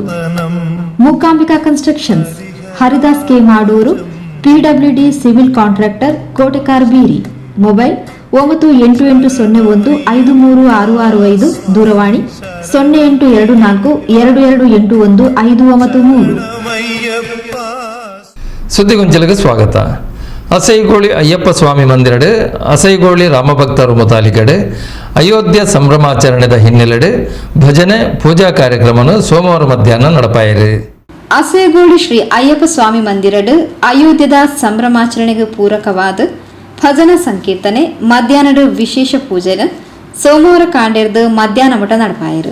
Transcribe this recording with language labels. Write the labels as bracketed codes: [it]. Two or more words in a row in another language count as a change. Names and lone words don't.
[kn] ಮೂಕಾಂಬಿಕಾ ಕನ್ಸ್ಟ್ರಕ್ಷನ್ಸ್, ಹರಿದಾಸ್ ಕೆ ಮಾಡೂರು, PWD ಸಿವಿಲ್ ಕಾಂಟ್ರಾಕ್ಟರ್, ಕೋಟೆಕಾರ್ ಬೀರಿ. ಮೊಬೈಲ್ 9880153665, ದೂರವಾಣಿ 082422815993. ಸುದ್ದಿಗೊಂಚಲಿಗೆ ಸ್ವಾಗತ. [tcy] ಅಸೈಗೋಳಿ ಅಯ್ಯಪ್ಪ ಸ್ವಾಮಿ ಮಂದಿರಡೆ ಅಸೈಗೋಳಿ ರಾಮಭಕ್ತರು ಮುತಾಲಿಕಡೆ ಅಯೋಧ್ಯ ಸಂಭ್ರಮಾಚರಣೆದ ಹಿನ್ನೆಲೆಡೆ ಭಜನೆ ಪೂಜಾ ಕಾರ್ಯಕ್ರಮವನ್ನು ಸೋಮವಾರ ಮಧ್ಯಾಹ್ನ ನಡಪಾಯಿರಿ. ಅಸೈಗೋಳಿ ಶ್ರೀ ಅಯ್ಯಪ್ಪ ಸ್ವಾಮಿ ಮಂದಿರಡು ಅಯೋಧ್ಯದ ಸಂಭ್ರಮಾಚರಣೆಗೆ ಪೂರಕವಾದ ಭಜನಾ ಸಂಕೀರ್ತನೆ ಮಧ್ಯಾಹ್ನದ ವಿಶೇಷ ಪೂಜೆನ ಸೋಮವಾರ ಕಾಂಡೆರ್ದು ಮಧ್ಯಾಹ್ನ ಮಠ ನಡಪಾಯಿರು.